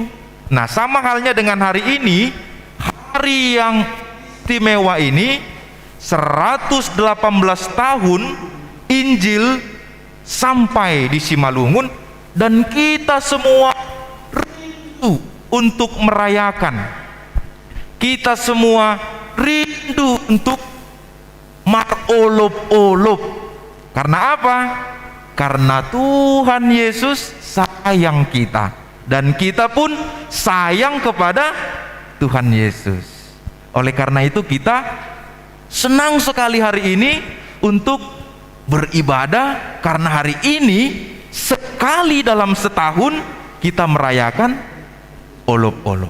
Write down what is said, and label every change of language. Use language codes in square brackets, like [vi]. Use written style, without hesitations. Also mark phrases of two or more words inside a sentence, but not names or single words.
[id] Nah, sama halnya dengan hari ini, hari yang istimewa ini, 118 tahun Injil sampai di Simalungun, dan kita semua rindu untuk merayakan. Kita semua rindu untuk marolop-olop. Karena apa? Karena Tuhan Yesus sayang kita, dan kita pun sayang kepada Tuhan Yesus. Oleh karena itu kita senang sekali hari ini untuk beribadah, karena hari ini sekali dalam setahun kita merayakan olop-olop.